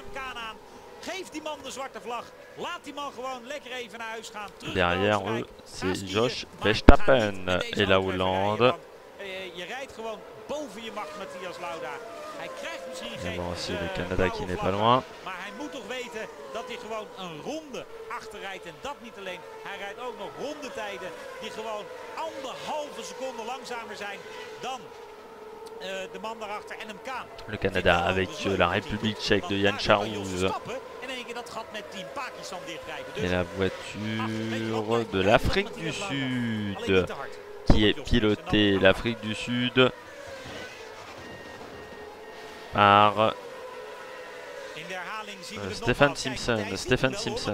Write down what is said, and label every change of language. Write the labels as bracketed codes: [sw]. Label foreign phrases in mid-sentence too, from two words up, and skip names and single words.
[fr] Derrière eux, c'est Jos Verstappen et la Hollande. Et bon, aussi le Canada qui n'est pas loin. [nl] Maar hij moet toch weten dat hij gewoon een ronde achterrijdt. En dat niet alleen. Hij rijdt ook nog rondetijden die gewoon 1,5 seconde langzamer zijn dan de man daarachter en hem Kaan. [fr] Le Canada avec la République tchèque de Jan Charrouz. Et la voiture de l'Afrique du Sud qui est pilotée, l'Afrique du Sud, par Stephen Simpson.